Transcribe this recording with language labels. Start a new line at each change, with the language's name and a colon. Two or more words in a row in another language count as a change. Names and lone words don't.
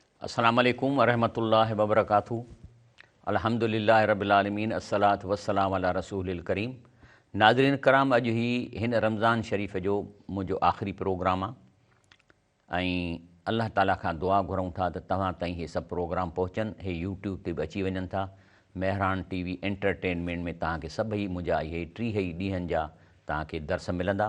Arabic: السلام عليكم ورحمة الله وبركاته. الحمد لله رب العالمين، والصلاة والسلام على رسوله الكريم.
Sindhi: नाज़रीन कराम, अॼु ही हिन रमज़ान शरीफ़ जो मुंहिंजो आख़िरी प्रोग्राम आहे ऐं अल्लाह ताला खां दुआ घुरूं था त तव्हां ताईं हे सभु प्रोग्राम पहुचनि, हे यूट्यूब ते बि अची वञनि था। मेहरान टीवी एंटरटेनमेंट में तव्हांखे सभई मुंहिंजा इहे 30 ॾींहंनि जा तव्हांखे दर्स मिलंदा।